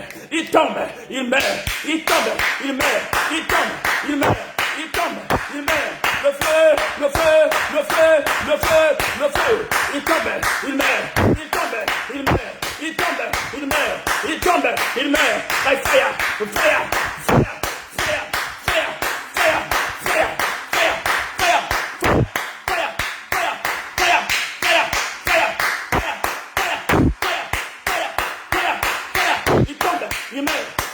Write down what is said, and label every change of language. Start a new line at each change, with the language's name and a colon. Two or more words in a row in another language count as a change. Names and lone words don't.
French: Il tombe, il meurt, il tombe, il meurt, il tombe, il meurt, il tombe, il meurt. Le feu, le feu, le feu, le feu, le feu. Il tombe, il meurt, il tombe, il meurt, il tombe, il meurt, il tombe, il meurt.
English: By fire, fire, fire, fire, fire, fire, fire, fire, fire, fire, fire, fire, fire, fire, fire, fire, fire, fire, fire.
French: Il tombe, il meurt.